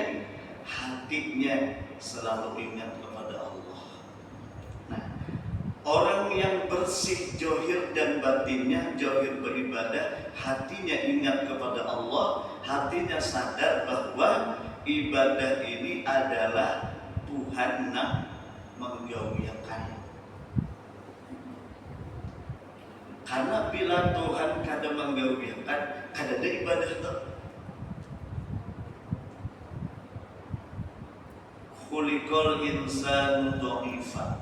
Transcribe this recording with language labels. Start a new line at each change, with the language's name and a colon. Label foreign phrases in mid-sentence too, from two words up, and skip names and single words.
Indonesian: Hatinya selalu ingat kepada Allah. Nah, Orang yang bersih johir dan batinnya, johir beribadah, hatinya ingat kepada Allah, hatinya sadar bahwa ibadah ini adalah Tuhan yang menggawiakan. Karena bila Tuhan kada menggawiakan, kada ada ibadah itu.
Arabic: خلق الإنسان ضعيفا.